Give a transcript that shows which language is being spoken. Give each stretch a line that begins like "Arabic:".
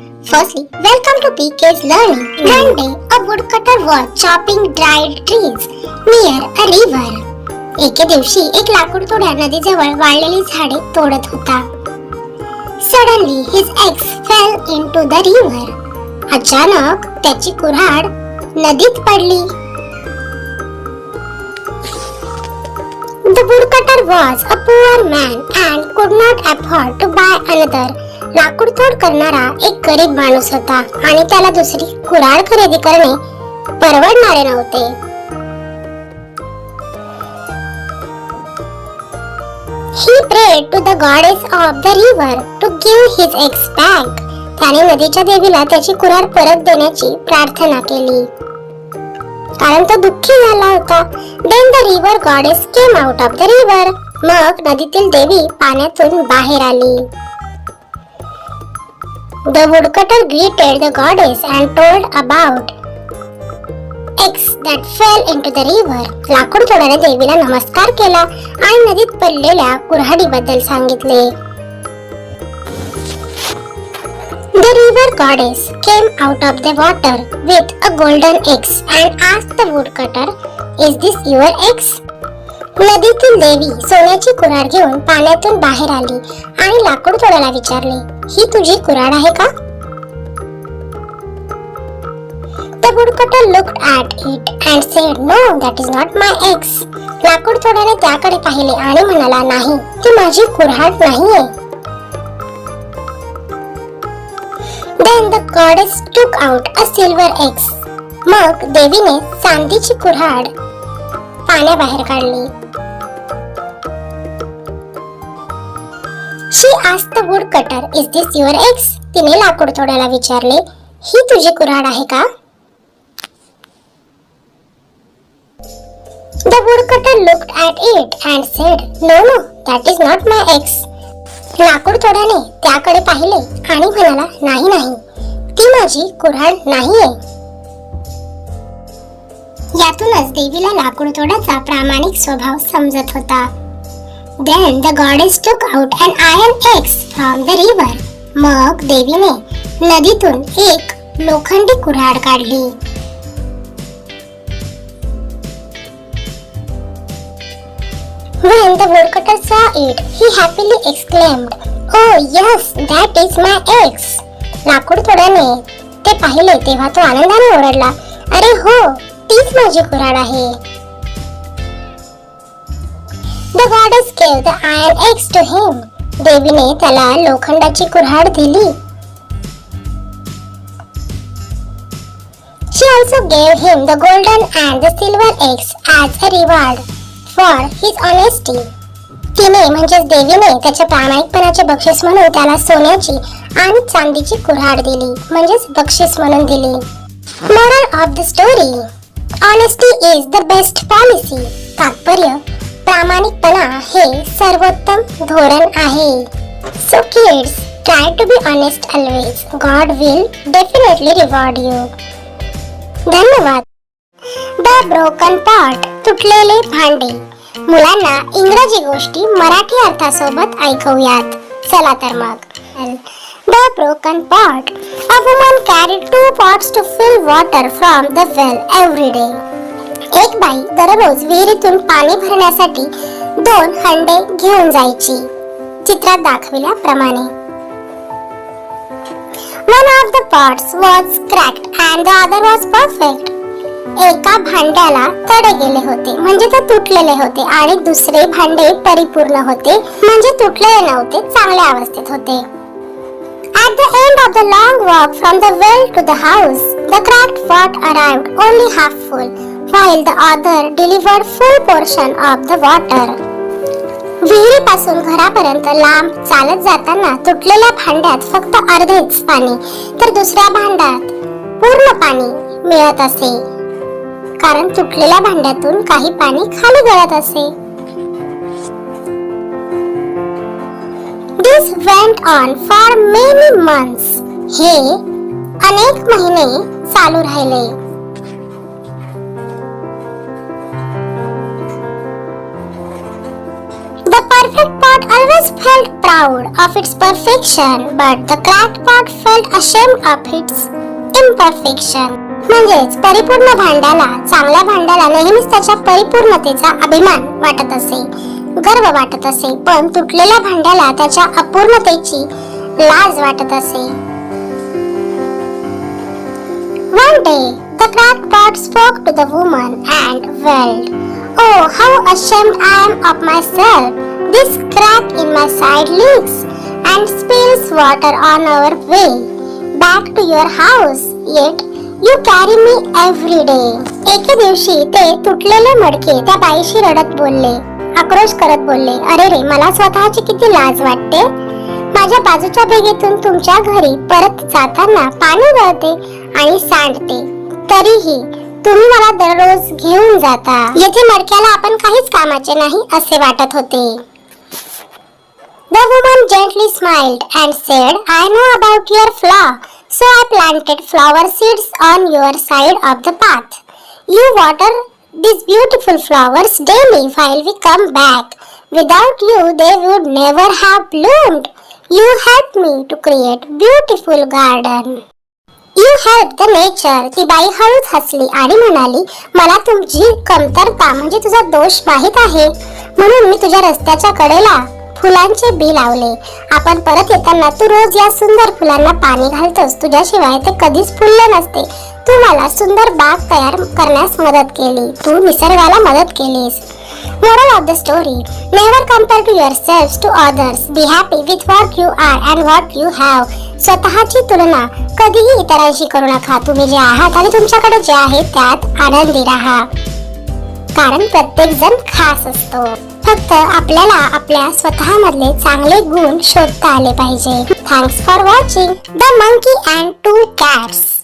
English: Firstly, welcome to PK's learning. One day, a woodcutter was chopping dried trees near a river.
Marathi: एके दिवशी एक लाकूड तोड्या नदीजवळ वाळलेली झाडे तोडत होता.
English: Suddenly, his axe fell into the river.
Marathi: अचानक त्याची कुऱ्हाड नदीत पडली.
English: The woodcutter was a poor man and could not afford to buy another.
Marathi: लाकूड तोड करणारा एक गरीब माणूस होता आणि त्याला दुसरी कुऱ्हाड खरेदी करणे परवडणारे नव्हते.
English: He prayed to the goddess of the river to give his axe back.
Marathi: त्याने नदीच्या देवीला त्याची कुऱ्हाड परत देण्याची प्रार्थना केली, कारण तो दुःखी झाला होता.
English: Then the river goddess came out of the river.
Marathi: मग नदीतील देवी पाण्यातून बाहेर आली.
English: The woodcutter greeted the goddess and told about axe that fell into the river.
Marathi: लाकूड तोडणाऱ्या देवीला नमस्कार केला आणि नदीत पडलेल्या कुऱ्हाडीबद्दल सांगितले.
English: The river goddess came out of the water with a golden axe and asked the woodcutter, "Is this your axe?"
Marathi: नदीतील देवी सोन्याची कुऱ्हाड घेऊन पाण्यातून बाहेर आली आणि लाकूड तोडायला विचारले, ही तुझी कुऱ्हाड आहे का?
English: The woodcutter looked at it and said, "No, that is not my axe."
Marathi: लाकूड तोड्याने त्याकडे पाहिले आणि म्हणाला, नाही, ती माझी कुऱ्हाड नाहीये.
English: Then the goddess took out a silver axe.
Marathi: मग देवीने चांदीची कुऱ्हाड पाण्याबाहेर काढली.
English: She asked the woodcutter, "Is this your axe?"
Marathi: तिने लाकूड तोड्याला विचारले, ही तुझी कुऱ्हाड आहे का?
English: The woodcutter looked at it and said, "No, no, that is not my axe."
Marathi: लाकूड तोड्याने त्याकडे पाहिले आणि म्हणाला, नाही नाही, ती माझी कुऱ्हाड नाहीये. यातूनच देवीला लाकूड तोडाचा प्रामाणिक स्वभाव समजत होता.
English: Then the goddess took out an iron axe from the river.
Marathi: मग देवीने नदीतून एक लोखंडी कुऱ्हाड काढली.
English: When the woodcutter saw it, he happily exclaimed, "Oh yes, that is my axe."
Marathi: लाकूड तोड्याने ते पाहिले तेव्हा तो आनंदाने ओरडला, अरे हो, तीच माझी कुऱ्हाड आहे.
English: The goddess gave the iron axe to him.
Marathi: देवीने त्याला लोखंडाची कुऱ्हाड दिली.
English: She also gave him the golden and the silver axe as a reward for his honesty.
Marathi: तिने म्हणजेच देवीने त्याच्या प्रामाणिकपणाचे बक्षीस म्हणून त्याला सोन्याची आणि चांदीची कुऱ्हाड दिली, म्हणजेच बक्षीस म्हणून दिली.
English: Moral of the story: Honesty is the best policy.
Marathi: तात्पर्य: प्रामाणिकपणा हे सर्वोत्तम धोरण आहे.
English: So kids, try to be honest always. God will definitely reward you.
Marathi: धन्यवाद.
English: The broken pot.
Marathi: तुटलेले भांडे. मुलांना इंग्रजी गोष्टी मराठी अर्थासोबत ऐकवूयात. चला तर मग.
English: The broken pot. A woman carried 2 pots to fill water from the well every day.
Marathi: एक बाई दररोज विहिरीतून पाणी भरण्यासाठी 2 हंडे घेऊन जायची. चित्रात दाखविल्याप्रमाणे.
English: One of the pots was cracked and the other was perfect.
Marathi: एका भांड्याला तडे गेले होते, म्हणजे ते तुटलेले होते, आणि दुसरे भांडे परिपूर्ण होते, म्हणजे तुटलेले नव्हते, चांगल्या अवस्थेत होते.
English: At the end of the long walk from the well to the house, the cracked pot arrived only half full, while the other delivered full portion of the water.
Marathi: विहिरीपासून घरापर्यंत लांब चालत जाताना तुटलेल्या भांड्यात फक्त अर्धेच पाणी, तर दुसऱ्या भांड्यात पूर्ण पाणी मिळत असे, कारण तुटलेल्या भांड्यातून काही पाणी खाली गळत असे.
English: This went on for many months.
Marathi: हे अनेक महिने चालू राहिले.
English: The perfect pot always felt proud of its perfection, but the cracked pot felt ashamed of its imperfection.
Marathi: म्हणजेच परिपूर्ण भांड्याला, चांगल्या भांड्याला नेहमीच त्याच्या परिपूर्णतेचा अभिमान वाटत असे, गर्व वाटत असे, पण तुटलेल्या भांड्याला त्याच्या अपूर्णतेची लाज वाटत असे.
English: One day, the cracked pot spoke to the woman and wailed, "Oh, how ashamed I am of myself! This crack in my side leaks and spills water on our way back to your house. Yet you carry me every day."
Marathi: एके दिवशी ते तुटलेले मडके त्या बाईशी रडत बोलले, आक्रोश करत बोलले, अरे रे, मला स्वतःची किती लाज वाटते. माझ्या बाजूच्या भेगेतून तुमच्या घरी परत जाताना पाणी गळते आणि सांडते, तरीही तुम्ही मला दररोज घेऊन जाता. येथे मडक्याला आपण काहीच कामाचे नाही असे वाटत होते.
English: The woman gently smiled and said, "I know about your flaw, so I planted flower seeds on your side of the path. You water these beautiful flowers daily while we come back. Without you, they would never have bloomed. You helped me to create beautiful garden." You help the nature.
Marathi: ती बाई हळूच हसली आणि म्हणाली, मला तुझी कमतरता म्हणजे तुझा दोष माहित आहे, म्हणून मी तुझ्या रस्त्याच्या कडेला फुलांचे बी लावले. आपण परत येताना तू रोज या सुंदर फुलांना पाणी घालतोस. तुझ्याशिवाय ते कधीच फुलले नसते. तू मला सुंदर बाग तयार करण्यास मदत केली. तू निसर्गाला मदत केलीस.
English: Moral of the story: Never compare to yourselves to others. Be happy with what you are and what you have.
Marathi: स्वतःची तुलना कधीही इतरांशी करू नका. तुम्ही जे आहात आणि तुमच्याकडे जे आहे त्यात आनंदी राहा. कारण प्रत्येक जण खास असतो. फक्त आपल्याला आपल्या स्वतःमधले चांगले गुण शोधता आले पाहिजे.
English: Thanks for watching the monkey and two cats.